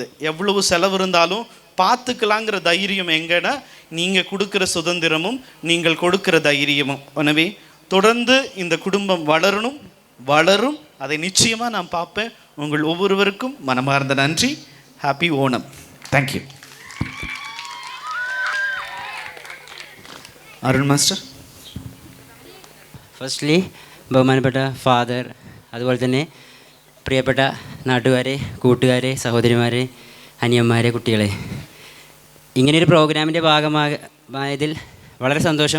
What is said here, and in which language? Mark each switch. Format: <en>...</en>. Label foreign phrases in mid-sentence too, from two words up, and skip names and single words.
<ta>எவ்வளவு செலவு இருந்தாலும் பார்த்துக்கலாங்கிற தைரியம் எங்கன்னா நீங்கள் கொடுக்குற சுதந்திரமும் நீங்கள் கொடுக்குற தைரியமும். எனவே தொடர்ந்து இந்த குடும்பம் வளரணும். வளரும். அதை நிச்சயமாக நான் பார்ப்பேன். உங்கள் ஒவ்வொருவருக்கும் மனமார்ந்த நன்றி.</ta> <en>Happy Onam. Thank you.</en> <ml>അരുൺ മാസ്റ്റർ. ഫസ്റ്റ്ലി ബഹുമാനപ്പെട്ട ഫാദർ, അതുപോലെ തന്നെ പ്രിയപ്പെട്ട നാട്ടുകാരെ, കൂട്ടുകാരെ, സഹോദരിമാരെ, അനിയന്മാരെ, കുട്ടികളെ, ഇങ്ങനെയൊരു പ്രോഗ്രാമിൻ്റെ ഭാഗമായതിൽ വളരെ സന്തോഷം.</ml>